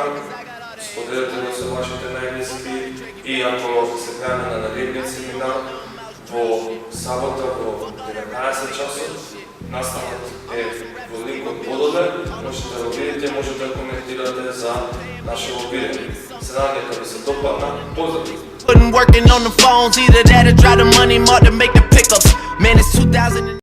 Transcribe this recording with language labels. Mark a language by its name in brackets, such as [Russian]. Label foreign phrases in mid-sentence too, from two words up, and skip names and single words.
[Macedonian] Споделете го со вашите најблиски и ако се гледаме на наредниот семинар во сабота во 19 часот, настанот е во линкот подоле, можете да го видите, можете да коментирате за нашето видео. Се надам дека ви се допадна. Поздрав! [English] Putting working on the phones, either that or try the money mark to make the pickups. Man, it's 2000.